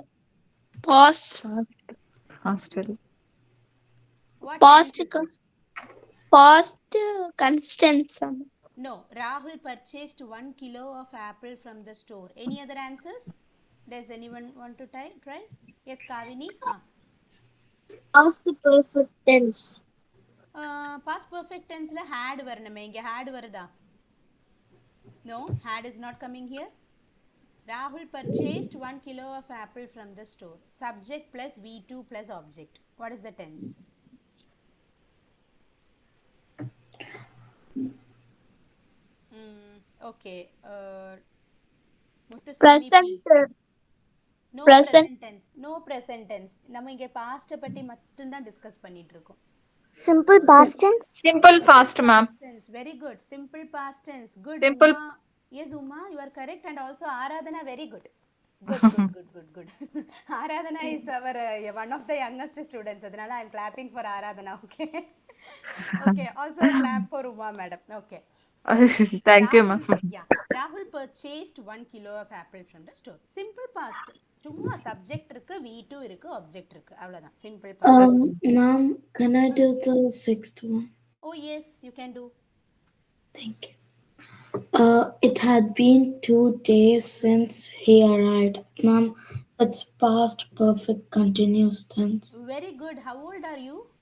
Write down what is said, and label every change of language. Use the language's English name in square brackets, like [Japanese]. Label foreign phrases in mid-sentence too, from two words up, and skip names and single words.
[English] past Hostel. What past tense is it? past constant. No, Rahul purchased 1 kilo of apple from the store. Any other answers? Does anyone want to try? Yes, Kavini? Past perfect tense. Past perfect tense [Tamil] ல had வரணும். இங்க had வராது. [English] No, had is not coming here. Rahul purchased 1 kilo of apple from the store. Subject plus V2 plus object. What is the tense? Okay. Muthuswami Present P. No present present tense. No present tense. [Tamil] நம்ம இங்க past பத்தி மட்டும் தான் டிஸ்கஸ் பண்ணிட்டு இருக்கோம். [English] simple past tense. Simple past, ma'am. Tense. Very good. Simple past tense. Good. Simple. Uma. Yes, Uma, you are correct. And also Aradhana, very good. Good. Aradhana is our one of the youngest students. Adhanala I am clapping for Aradhana. Okay. Okay. Also clap for Uma, madam. Okay. Thank you, ma'am. Yeah. Rahul purchased 1 kilo of apple from the store. Simple past. [Tamil] சும்மா சப்ஜெக்ட் இருக்கு V2 இருக்கு ஆப்ஜெக்ட் இருக்கு அவ்வளவுதான் [English] simple past. Ma'am, can I do the 6th one? Oh yes, you can do. Thank you. It had been 2 days since he arrived. Ma'am, that's past perfect continuous tense. Very good. How old are you?